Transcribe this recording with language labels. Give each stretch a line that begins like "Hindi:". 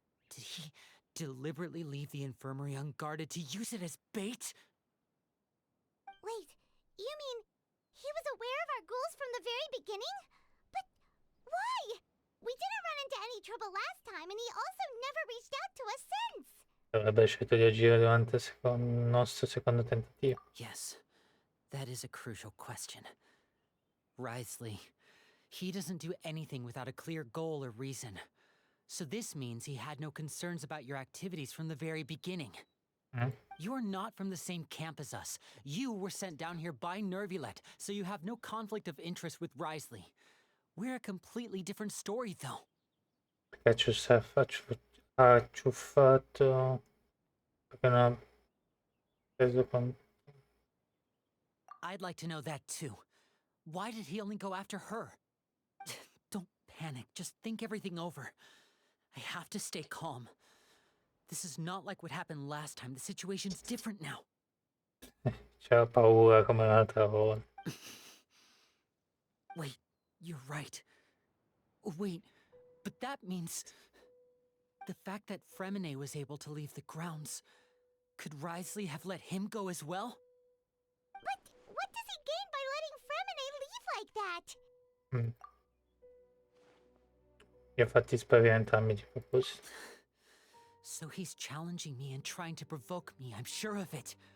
English: Did he deliberately leave the infirmary unguarded to use it as bait? Wait, you mean he was aware of our goals from the very beginning? But why? We didn't run into any trouble last time, and he also never reached out to us since.
Italian: Avrebbe scelto di agire durante il nostro secondo tentativo.
English: Yes, that is a crucial question. Wriothesley, he doesn't do anything without a clear goal or reason. So this means he had no concerns about your activities from the very beginning. You're not from the same camp as us. You were sent down here by Nervulet, so you have no conflict of interest with Wriothesley. We're a completely different story, though.
Italian: Perché ha ciuffato... Perché non ha preso con...
English: I'd like to know that, too. Why did he only go after her? Don't panic. Just think everything over. I have to stay calm. This is not like what happened last time. The situation's different now.
Italian: C'ha paura come l'altra volta.
English: Wait, you're right. Wait, but that means... The fact that Fremine was able to leave the grounds... Could Wriothesley have let him go as well? But what does he gain by letting Fremine leave like that?
Italian: Li ha fatti sparire entrambi di proposito.
English: So he's challenging me and trying to provoke me, I'm sure of it.